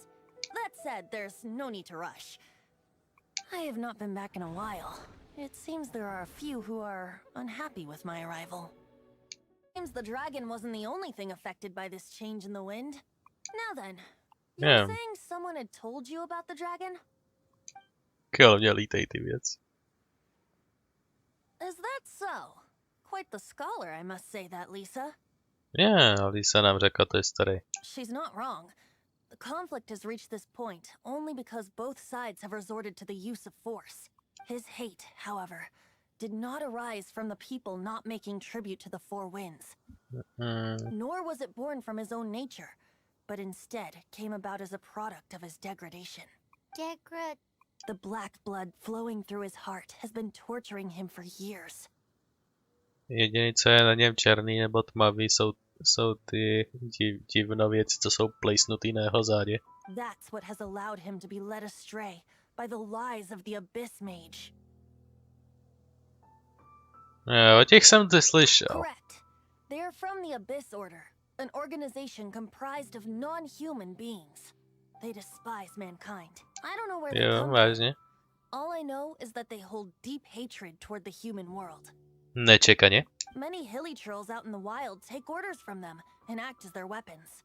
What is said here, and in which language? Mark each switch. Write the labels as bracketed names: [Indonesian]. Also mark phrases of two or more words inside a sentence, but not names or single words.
[English] That said, there's no need to rush. I have not been back in a while. It seems there are a few who are unhappy with my arrival. Seems the dragon wasn't the only thing affected by this change in the wind. Now then, you were saying someone had told you about the dragon? Kill mě lítej ty věc. Is that so? Quite the scholar, I must say that, Lisa. [Czech] Yeah, Lisa nám řekla tu historii. [English] She's not wrong. The conflict has reached this point only because both sides have resorted to the use of force. His hate, however, did not arise from the people not making tribute to the Four Winds. Nor was it born from his own nature, but instead came about as a product of his degradation. The black blood flowing through his heart has been torturing him for years. [Czech] Jediný, co je na něm černý nebo tmavý, jsou ty divnověci, co jsou plejsnutý na jeho zádě. [English] That's what has allowed him to be led astray by the lies of the Abyss Mage. [Czech] O těch jsem ty slyšel. [English] Correct. They are from the Abyss Order, an organization comprised of non-human beings. They despise mankind. I don't know where they come [Czech] vážně. [English] from. All I know is that they hold deep hatred toward the human world. [Czech] Nečekaně. [English] Many hilly trolls out in the wild take orders from them and act as their weapons.